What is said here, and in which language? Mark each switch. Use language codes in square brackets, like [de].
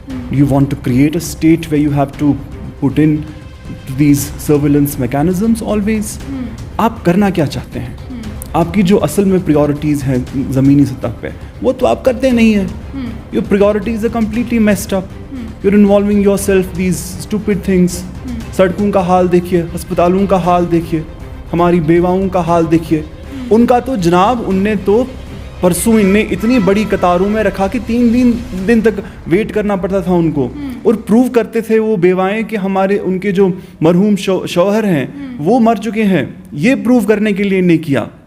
[en] You want to create a state where you have to put in these surveillance mechanisms always. [ur] آپ کرنا کیا چاہتے ہیں؟ آپ کی جو اصل میں پریورٹیز ہیں زمینی سطح پہ، وہ تو آپ کرتے نہیں ہیں۔ [en] Your priorities are completely messed up. You're involving yourself these stupid things. [ur] سڑکوں کا حال دیکھیے، ہسپتالوں کا حال دیکھیے، ہماری بیواؤں کا حال دیکھیے۔ ان کا تو جناب، ان نے تو پرسوں ان نے اتنی بڑی قطاروں میں رکھا کہ 3 دن تک ویٹ کرنا پڑتا تھا ان کو، اور پروو کرتے تھے وہ بیوائیں کہ ہمارے ان کے جو مرحوم شوہر ہیں وہ مر چکے ہیں۔ یہ پروو کرنے کے لیے ان نے کیا۔